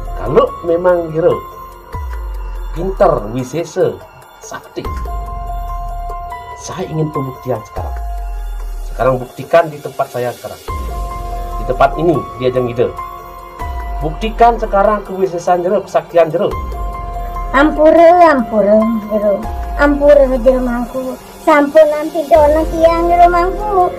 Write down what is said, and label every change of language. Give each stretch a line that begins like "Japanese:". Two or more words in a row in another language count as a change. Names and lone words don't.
Indonesian: kalau memang jero pintar, wisesa, sakti, saya ingin pembuktian sekarang. Sekarang buktikan di tempat saya sekarang. Di tempat ini, di Ajang Ida. Buktikan sekarang kewisesan jero, kesaktian jero.
Balinese: Ampura jero. Ampura jero mangku. Sampun nanti dona tiang jero mangku.